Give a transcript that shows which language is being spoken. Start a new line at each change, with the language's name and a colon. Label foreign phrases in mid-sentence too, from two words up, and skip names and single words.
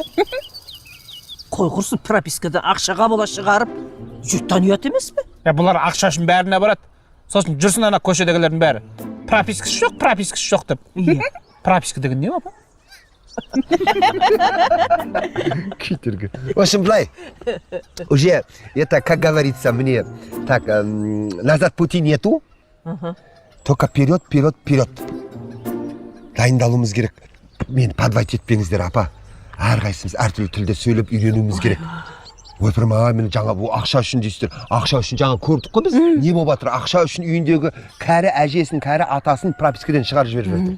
Kazakh: Қой құрсын, пропискадан ақшаға бола шығарып, жұрттан ұят емес пе? Бұлар ақша үшін бәріне барады. Сосын жүрсін ана көшедегілердің бәрі. Пропискасы жоқ деп. Прописка деген не апа? Китергі.
Russian: В общем, былай. Уже, это, как говорится мне, так, назад пути нету. Только вперед.
Kazakh: Дайындалуымыз керек. Мені подвайт етпеңіздер, апа. Әрқайсымыз әртүрлі тілде сөйлеп үйренуіміз керек. Ойпырма, мені жаңа бұл ақша үшін дейсіздер. Ақша үшін жаңа көрдік қой біз. Не болып жатыр? Ақша үшін үйіндегі кәрі әжесін, кәрі атасын пропискадан шығарып жіберіп жатыр.